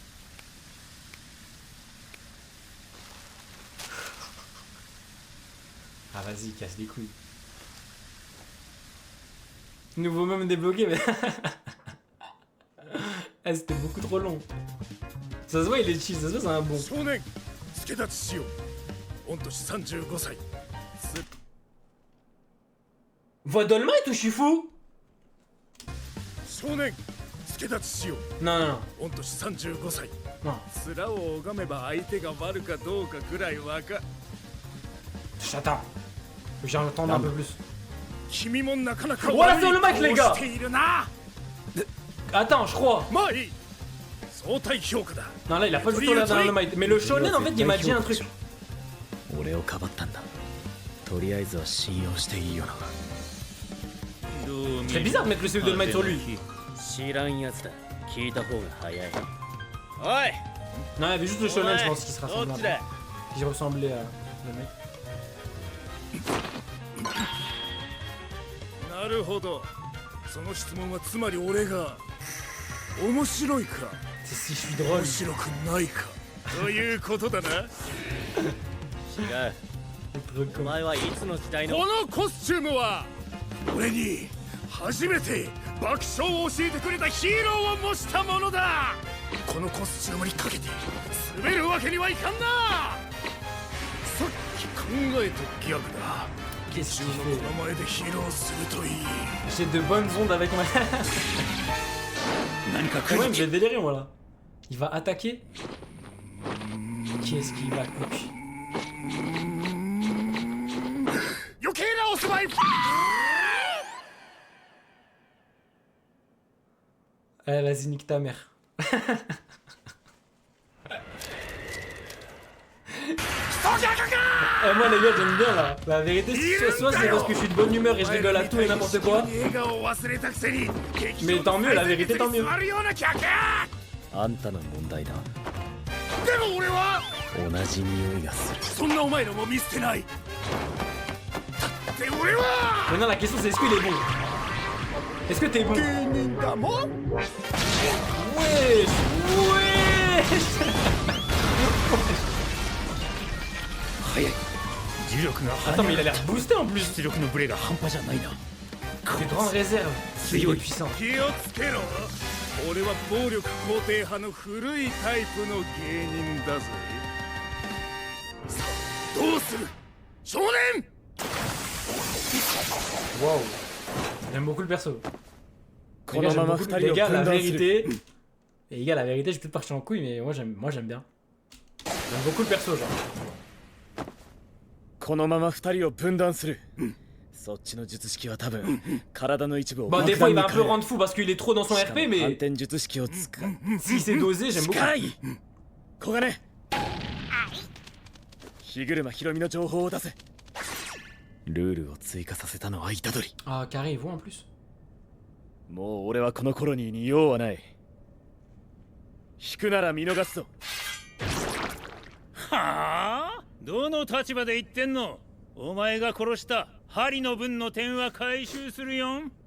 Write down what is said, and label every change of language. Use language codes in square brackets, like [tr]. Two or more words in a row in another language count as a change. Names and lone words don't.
[fr] Ah, vas-y, casse les couilles. Nouveau même débloqué, mais. Ah, c'était beaucoup trop long. Ça se voit, il est chill, ça se voit, c'est un bon. [ja] 少年、助立ちしよう。御年35歳。 [fr] Voix d'All-Might ou je suis fou? [ja] 少年、助立ちしよう。 [fr] Non, non, non. [ja] 御年35歳。 [fr] Non. [ja] 面を拝めば相手が悪かどうかぐらいわか。 [fr] J'attends. Faut que j'en entende un peu plus. [ja] 君もなかなか [fr] Voilà, c'est le mic, les gars. [ja] しているな。 [fr] Attends, je crois. [ja] まあいい。相対評価だ。 [fr] Non, là, il a pas du tout l'air d'un All-Might. Mais le shonen, en fait, il m'a dit un truc. [ja] 俺をかばったんだ。とりあえずは信用していいよな。 [fr] C'est bizarre de mettre le CV d'All-Might sur lui. [ja] 知らんやつだ。聞いた方が早い。おい。 [fr] Non, il y avait juste le shonen, je pense, qui se rassemblait un peu. Qui ressemblait à le mec. [ja] なるほど。その質問はつまり俺が面白いか [fr] C'est si je suis drôle. [ja] 面白くないかということだな。違う。お前はいつの時代の。このコスチュームは俺に初めて爆笑を教えてくれたヒーローを模したものだ。このコスチュームにかけて滑るわけにはいかんな。さっき考えたギャグだ。 [fr] Qu'est-ce qu'il [ja] こ [fr] fait? [ja] の前で披露するといい。 [fr] J'ai de bonnes ondes avec ma. [ja] 何か [fr] Quand même, je vais délirer moi là. Il va attaquer. Qu'est-ce qu'il va cook? [ja] 余計なお住まい。 [fr] Eh, vas-y, nique ta mère. Eh, moi les gars, j'aime bien là. La vérité, soit c'est parce que je suis de bonne humeur et je rigole à tout et n'importe quoi. Mais tant mieux, la vérité, tant mieux. [ja] あんたの問題だ。でも俺は同じ匂いがする。そんなお前らも見捨てない。だって俺は [fr] Maintenant, la question c'est est-ce qu'il est bon? Est-ce que t'es bon? [ja] 芸人だもん。 [fr] Wesh! Wesh! [ja] 早い。重力が [fr] Attends, mais il a l'air boosté en plus. [ja] 出力のブレが半端じゃないな。 [fr] T'es trop en réserve. Il est puissant. [ja] 気をつけろ。俺は暴力肯定派の古いタイプの芸人だぜ。さあどうする少年。 Wow. [fr] J'aime beaucoup le perso. Les [ja] こ [fr] gars, [ja] のま [fr] j'aime [ja] ま [fr] beaucoup- [ja] 二 [fr] les [ja] 人を [fr] gars, [ja] 分 [fr] la [ja] 断する。 [fr] vérité. Et les gars, la vérité, je vais peut-être partir en couille, mais moi j'aime bien. J'aime beaucoup le perso, genre. [ja] このまま二人を分断する。そっちの術式は多分体の一部を [fr] Bon, [ja] 爆 [fr] des fois, [ja] 弾 [fr] il [ja] に [fr] va un [ja] 変 [fr] peu [ja] える。 [fr] rendre fou parce qu'il est trop dans son [ja] しかも [fr] RP, [ja] 反 [fr] mais [ja] 転術式を使う。 [fr] si c'est dosé, j'aime beaucoup. [ja] 近い。小金。日車ひろみの情報を出せ。ルールを追加させたのは虎杖。 [fr] Ah, carré, il voit en plus. [ja] もう俺はこのコロニーに用はない。引くなら見逃すぞ。はあ、どの立場で言ってんの？お前が殺した針の分の点は回収するよん。